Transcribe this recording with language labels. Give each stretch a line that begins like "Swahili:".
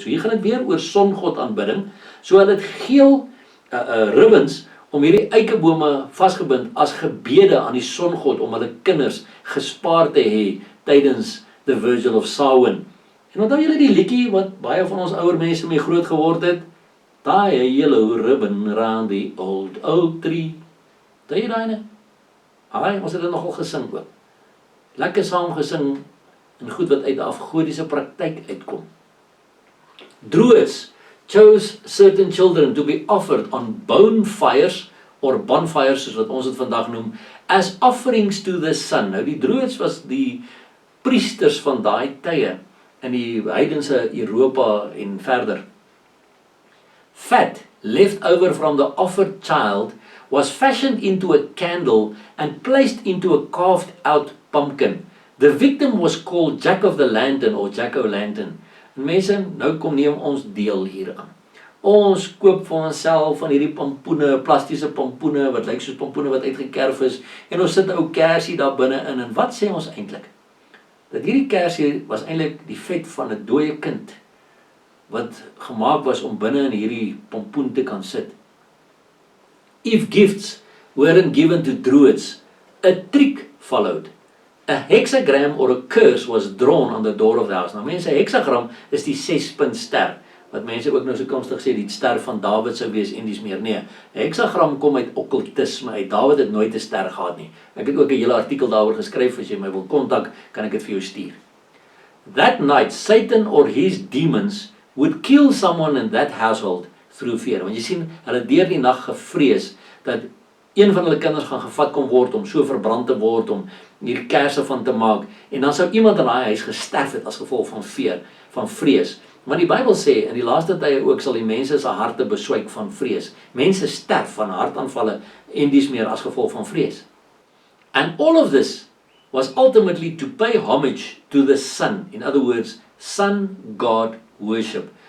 Afrikaans: So hier gaan dit weer oor songod aanbidding, so hulle het geel ribbons om hierdie eikebome vasgebind as gebede aan die songod om hulle kinders gespaar te hê tydens
English: the Virgil of Samhain.
Afrikaans: En onthou julle die liedjie wat baie van ons ouer mense mee groot geword het?
English: Tie a yellow ribbon around the old oak tree.
Afrikaans: Daai daai. Ons het dit nogal gesing ook. Lekker saam gesing, en goed wat uit 'n afgodiese praktyk uitkom.
English: Druids chose certain children to be offered on bonfires or bonfires
Afrikaans: soos wat ons dit vandag noem,
English: as offerings to the sun.
Afrikaans: Nou die Druids was die priesters van daai tye in die heidense Europa en verder.
English: Fat left over from the offered child was fashioned into a candle and placed into a carved out pumpkin. The victim was called Jack of the Lantern or Jack-o'-lantern.
Afrikaans: En mense, nou kom neem ons deel hieraan. Ons koop vir onsself van hierdie pampoene, plastiese pampoene, wat lyk soos pampoene wat uitgekerf is, en ons sit 'n ou kersie daar binne in, en wat sê ons eintlik? Dat hierdie kersie was eintlik die vet van 'n dooie kind, wat gemaak was om binne in hierdie pompoen te kan sit.
English: If gifts weren't given to Druids, a trick followed. A hexagram or a curse was drawn on the door of the house.
Afrikaans: Nou mense, hexagram is die 6-punt ster, wat mense ook nou so kunstig sê, die ster van Dawid sou wees en dis meer. Nee, hexagram kom uit Occultism uit. Dawid het nooit 'n ster gehad nie. Ek het ook 'n hele artikel daaroor geskryf, as jy my wil kontak, kan ek dit vir jou stuur.
English: That night, Satan or his demons would kill someone in that household through fear.
Afrikaans: Want jy sien, hulle deur die nag gevrees dat een van hulle kinders gaan gevat kom word om so verbrand te word, om hier kersse van te maak, en dan sou iemand in daai huis gesterf het as gevolg van fear, van vrees. Maar die Bybel sê, in die laaste tye ook sal die mense se harte beswyk van vrees. Mense sterf van hartaanvalle en dis meer as gevolg van vrees.
English: And all of this was ultimately to pay homage to the sun. In other words, sun god worship.